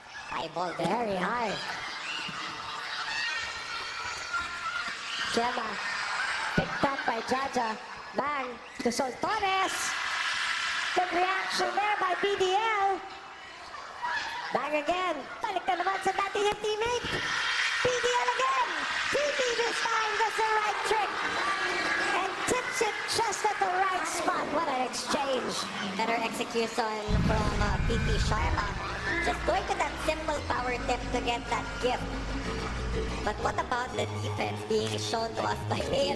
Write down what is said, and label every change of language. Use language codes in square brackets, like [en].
[en] High ball there. Very high. Gemma picked up by Jaja. Bang to Soltones. Good reaction there by PVL. Bang again. [tl] Balik na naman sa dati niyang teammate. [en] PVL again. PV this time does the right trick. And tips it just at the right spot. What an exchange. Better execution from PP Sharma. Just going to that simple power tip to get that gift. But what about the defense being shown to us by PVL?